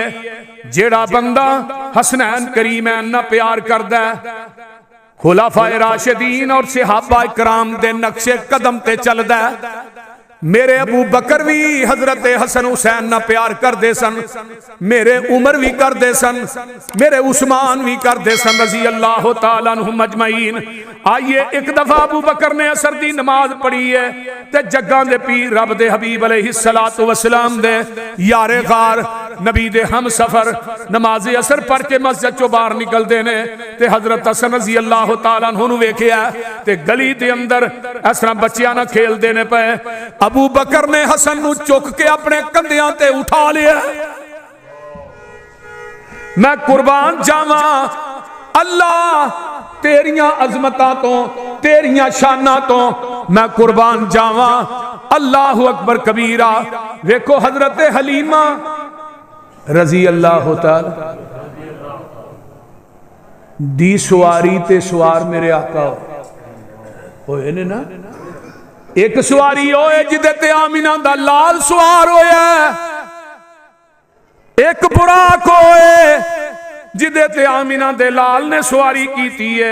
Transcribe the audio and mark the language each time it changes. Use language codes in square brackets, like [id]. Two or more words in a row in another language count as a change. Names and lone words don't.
[pa] جیہڑا بندہ حسنین کریمین نا پیار کردا ہے، خلفائے راشدین اور صحابہ اکرام دے نقش قدم تے چلدا ہے. میرے ابو بکر بھی حضرت حسن حسین نا پیار کرتے سن، میرے عمر بھی کرتے سن، میرے عثمان بھی کرتے سن [ar] رضي الله تعالى عنهم أجمعين. [pa] آئیے ایک دفعہ ابو بکر نے عصر دی نماز پڑھی ہے تے جگاں دے پیر رب دے حبیب [ar] عليه الصلاة والسلام [pa] دے یار غار نبی دے ہم سفر نماز عصر پڑھ کے مسجد چوں باہر نکلتے نے تے حضرت حسن [ar] رضي الله تعالى عنه [pa] نوں ویکھیا تے گلی دے اندر اس طرح بچیاں نا کھیلتے نے پے. ابو بکر نے حسن نوں چک کے اپنے کندھیاں تے اٹھا لیا. میں قربان جاوا اللہ تیریاں عظمتاں توں تیریاں شاناں توں میں قربان جاوا. [ar] الله أكبر كبيرا. [pa] دیکھو حضرت حلیمہ [ar] رضي الله تعالى [pa] دی سواری تے سوار میرے آقا ہوئے نے نا. ایک سواری ہوئے جدے تے آمنہ دا لال سوار ہویا، ایک براق ہوئے جدے تے آمنہ دے لال نے سواری کیتی ہے.